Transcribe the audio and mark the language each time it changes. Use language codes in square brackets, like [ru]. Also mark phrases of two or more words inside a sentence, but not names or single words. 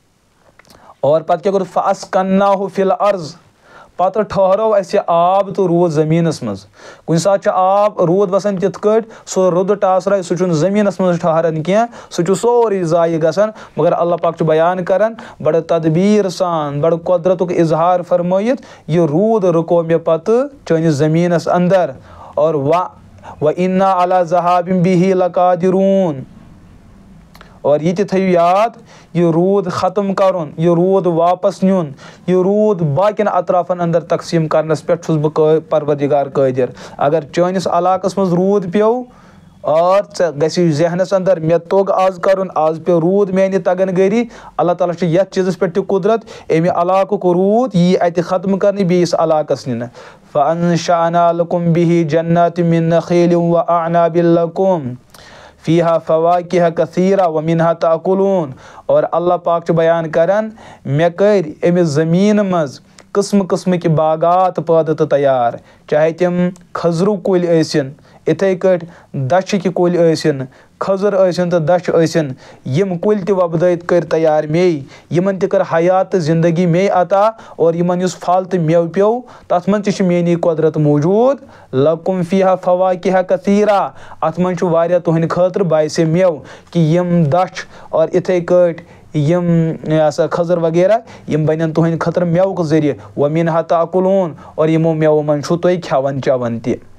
[ks] اور پتہٕ کیٛاہ کوٚر [ar] فاسکناہُ فی الارض [ks] پتہٕ ٹھہرو اسہِ یہِ آب تہٕ روٗد زمیٖنس منٛز کُنہِ ساتہٕ چھُ آب روٗد وسان تِتھ کٲٹھۍ سُہ رُدٕ ٹاسراے سُہ چھُنہٕ زمیٖنس منٛز ٹھہران کینٛہہ سُہ چھُ سورُے ضایہِ گژھان مگر اللہ پاک چھُ بیان کران بڑٕ تدبیٖر سان بڑٕ قۄدرتُک اظہار فرمٲیِتھ یہِ روٗد رُکو مےٚ پتہٕ چٲنِس زمیٖنس اندر اور [ar] وَإِنَّا عَلَى ذَهَابٍ بِهِ لَقَادِرُونَ [ks] اور یہِ تہِ تھٲیِو یاد یہِ روٗد ختم کرُن یہِ روٗد واپس نیُن یہِ روٗد باقین اطرافن اندر تقسیٖم کرنس پٮ۪ٹھ چھُس بہٕ پروردگار قٲدر اگر چٲنِس علاقس منٛز روٗد پیٚو اور ژےٚ گژھی ذہنس اندر مےٚ توٚگ آز کرُن آز پیٚو روٗد میانہِ تگن گٔری اللہ تعالیٰ چھُ یتھ چیٖزس پٮ۪ٹھ تہِ قُدرت امہِ علاقُک روٗد یی اتہِ ختم کرنہٕ بیٚیِس علاقس نِنہٕ [ar] فانشأنا لكم به جنات من نخيل واعناب لكم فيها فواكه كثيرة ومنها تأكلون [ks] اور اللہ پاک چھُ بیان کران مےٚ کٔرۍ أمِس زمیٖن منٛز قٕسمہٕ قٕسمٕکۍ باغات پٲدٕ تہٕ تیار چاہے تِم کھٔزرٕ کُلۍ ٲسِن یِتھَے کٲٹھۍ دَچھٕکۍ کُلۍ ٲسِن کھٔزٕر ٲسِن تہٕ دَچھِ ٲسِن یِم کُلۍ تہِ وۄپدٲیِتھ کٔرۍ تیار مے یِمن تہِ کٔر حیات تہٕ زندگی مے عطا اور یِمن یُس پھل تہٕ مٮ۪وٕ پیوٚو تتھ منٛز تہِ چھِ میٲنی قۄدرت موٗجوٗد [ar] لکُم فیہا فواکِہا کثیرا [ks] اتھ منٛز چھُ واریاہ تُہنٛدِ خٲطرٕ باعثِ مٮ۪وٕ کہِ یِم دَچھ اور یِتھَے کٲٹھۍ یِم ہسا کھٔزٕر وغیرہ یِم بنن تُہنٛدِ خٲطرٕ مٮ۪وُک ذٔریعہٕ [ar] ومنہا تأکلون [ks] اور یِمو مٮ۪وو منٛز چھُو تُہۍ کھٮ۪وان چٮ۪وان تہِ